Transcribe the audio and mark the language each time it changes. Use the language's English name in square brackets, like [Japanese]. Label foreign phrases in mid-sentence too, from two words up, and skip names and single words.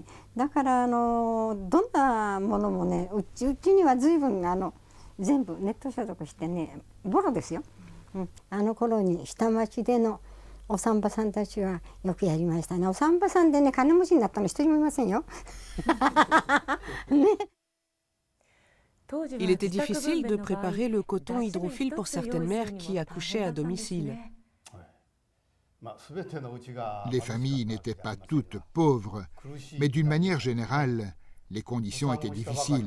[Japanese] だからどんなものもね、うちには随分全部ネット消毒してね、ボロですよ。あの頃に下町でのお産婆さんたちはよくやりましたね。お産婆さんでね、金持ちになったの一人もいませんよ。ね。 [French] Il était difficile de préparer le coton hydrophile pour certaines mères qui accouchaient à domicile. Les familles n'étaient pas toutes pauvres, mais d'une manière générale, les conditions étaient difficiles.